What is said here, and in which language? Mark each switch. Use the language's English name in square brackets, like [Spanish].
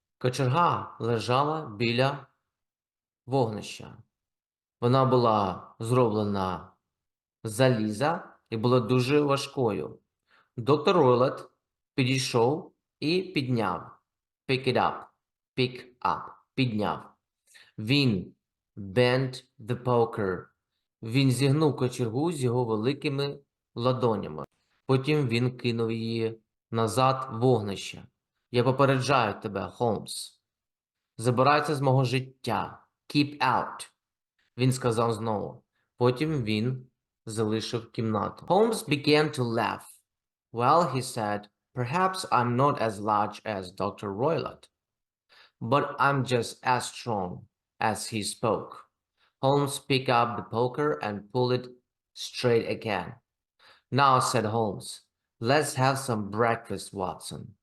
[Ukrainian] Кочерга лежала біля вогнища. Вона була зроблена з заліза і була дуже важкою. Доктор Ройлет підійшов і підняв. [English] Pick it up. Pick up. Підняв. Він bent the poker. [Ukrainian] Він зігнув кочергу з його великими ладонями. Потім він кинув її назад в вогнище. Я попереджаю тебе, Холмс. Забирайся з мого життя. [English] Keep out. [Ukrainian] Він сказав знову. Потім він залишив кімнату. [English] Holmes began to laugh. Well, he said, perhaps I'm not as large as Dr. Roylott, but I'm just as strong. As he spoke, Holmes picked up the poker and pulled it straight again. Now, said Holmes, let's have some breakfast, Watson.